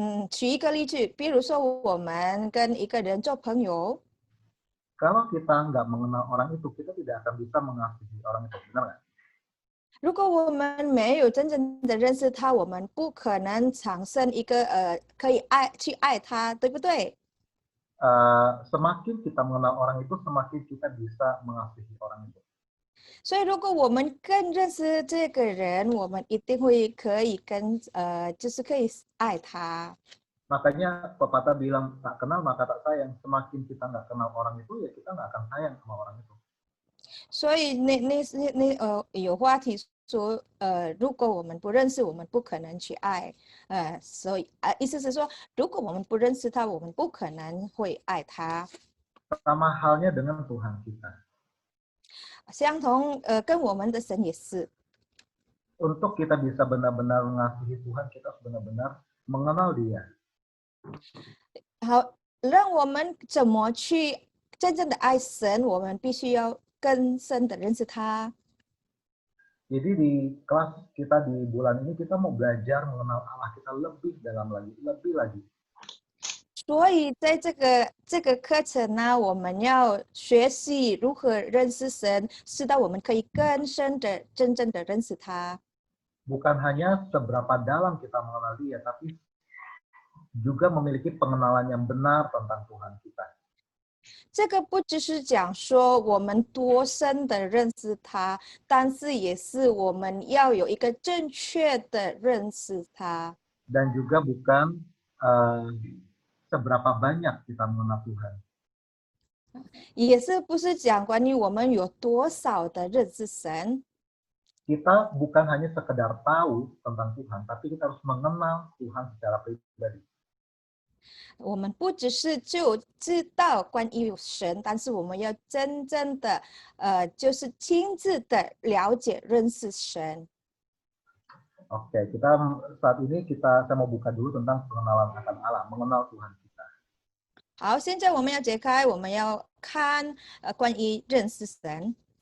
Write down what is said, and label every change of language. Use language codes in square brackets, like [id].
[zh] 举一个例句，比如说我们跟一个人做朋友， [id] kalau kita nggak mengenal orang itu, kita tidak akan bisa mengasihi orang itu, benar nggak? [zh] 如果我们没有真正的认识他，我们不可能产生一个可以去爱他，对不对？ [id] Semakin kita mengenal orang itu, semakin kita bisa mengasihi orang itu. 所以，如果我们更认识这个人，我们一定会可以就是可以爱他。 Makanya pepatah bilang tak kenal maka tak sayang. Semakin kita nggak kenal orang itu, ya kita nggak akan sayang sama orang itu. [zh] 所以有话题说，如果我们不认识，我们不可能去爱。所以意思是说，如果我们不认识他，我们不可能会爱他。 [id] Sama halnya dengan Tuhan kita. [zh] 相同，跟我们的神也是。 [id] Untuk kita bisa benar-benar mengasihi Tuhan, kita harus benar-benar mengenal Dia. [zh] 好，让我们怎么去真正的爱神，我们必须要更深的认识他。 [id] Jadi di kelas kita di bulan ini kita mau belajar mengenal Allah kita lebih dalam lagi, lebih lagi. [zh] 所以在这个课程呢，我们要学习如何认识神，使到我们可以更深的、真正的认识他。 [id] Bukan hanya seberapa dalam kita mengenal Dia, tapi juga memiliki pengenalan yang benar tentang Tuhan kita. [zh] 这个不只是讲说我们多深的认识他，但是也是我们要有一个正确的认识他。 [id] Dan juga bukan seberapa banyak kita mengenal Tuhan. [zh] 也是不是讲关于我们有多少的认识神。 [id] Kita bukan hanya sekedar tahu tentang Tuhan, tapi kita harus mengenal Tuhan secara pribadi. [zh] 我们不只是就知道关于神，但是我们要真正的就是亲自的了解认识神。 [id] Oke, saat ini saya mau buka dulu tentang pengenalan akan Allah, mengenal Tuhan kita. [zh] 好，现在我们要解开，我们要看关于认识神。